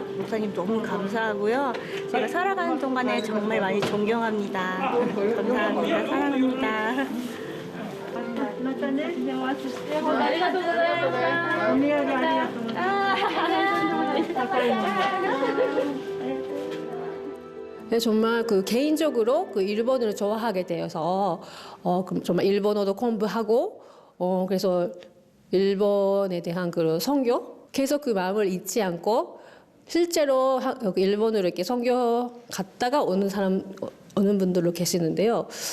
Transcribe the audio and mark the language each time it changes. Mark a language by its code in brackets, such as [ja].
[ko] 목사님 너무 감사하고요. 제가 살아가는 동안에 정말 많이 존경합니다. 감사합니다. 사랑합니다. [ja] またね、出ます。ありがとうございます。お土産ありがとうございます。 [ko] 네, 정말 그 개인적으로 그 일본어를 좋아하게 되어서 정말 일본어도 공부하고 그래서 일본에 대한 그 선교 계속 그 마음을 잊지 않고 실제로 일본으로 이렇게 선교 갔다가 오는 분들도 계시는데요.